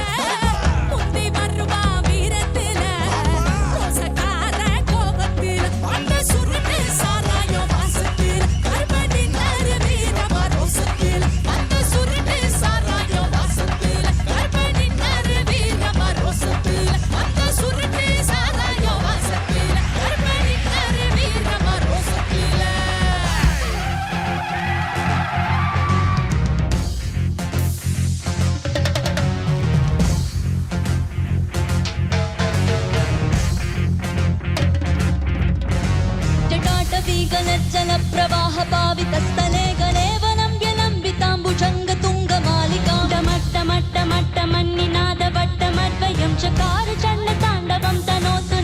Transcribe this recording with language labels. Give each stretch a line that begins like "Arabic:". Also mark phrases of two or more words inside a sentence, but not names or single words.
Tamil: முந்தி வருவா வீரத்துல, ரோசக்கார கோபத்தில், அந்த சுருட்டு சாராயம் வாசத்தில் கருப்பனின் வீரமா ரோசத்தில், அந்த சுருட்டு சாராயம் வாசத்தில் கருப்பனின் வீரமா ரோசத்தில், அந்த சுருட்டு சாராயம் வாசத்தில் கருப்பனின் வீரமா ரோசத்தில்.
Sanskrit: जटाटवीगनर्जन प्रवाह पावितस्थले गलेवनं व्यलम्बिताम्बुजङ्ग तुङ्गमालिका डमट्टमट्टमट्टमन्निनाद वट्टमद्वयं चकार चण्ड ताण्डवं तनोतु